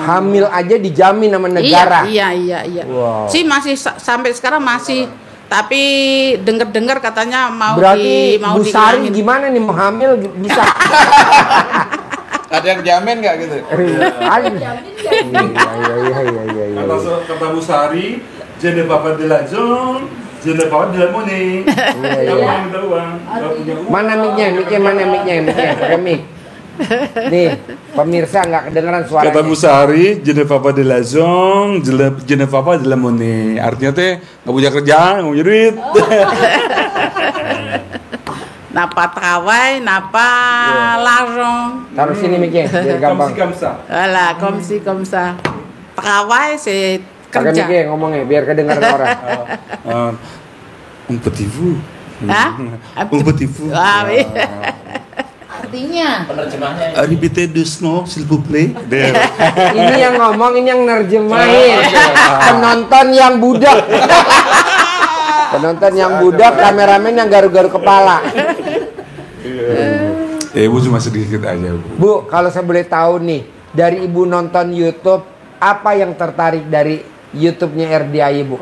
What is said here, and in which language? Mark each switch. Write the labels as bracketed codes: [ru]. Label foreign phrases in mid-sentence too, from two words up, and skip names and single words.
[id] Hamil aja dijamin sama negara. Iya. Wow. Sih masih sampai sekarang masih, tapi dengar katanya mau Berarti mau Bu Sari dihilangin. gimana nih mau hamil bisa? Ada yang jamin nggak gitu? Iya. Kata Bu Sari, [fr] je ne pas de la zone, Je ne parle pas de la monnaie. [id] Iya. Kamu yang tahu bang. Nggak punya uang. Mana mic-nya? Pakai mic. Nih, pemirsa nggak kedengeran suaranya. Kata Bu Sari, [fr] je ne parle pas de l'argent, je ne parle pas de la monnaie. [id] Artinya teh nggak punya kerjaan, nggak punya duit. [fr] Napa trawai, napa larong. [id] Taruh sini mic-nya biar gampang. Kamsa. Alah, komsa. Trawai si Pakai kerja. mic-nya ngomongnya biar kedengeran orang. [fr] Un petit vous. [id] Hah? [fr] Un petit vous. [id] Ah, iya. Artinya [fr] Répétez doucement, s'il vous plaît. [id] Ini yang ngomong, ini yang nerjemahin. Penonton yang budak. Penonton yang budak, kameramen yang garu-garu kepala. Ibu cuma sedikit aja, Bu. Bu, kalau saya boleh tahu nih, dari Ibu nonton YouTube, apa yang tertarik dari YouTube-nya RDI, Bu?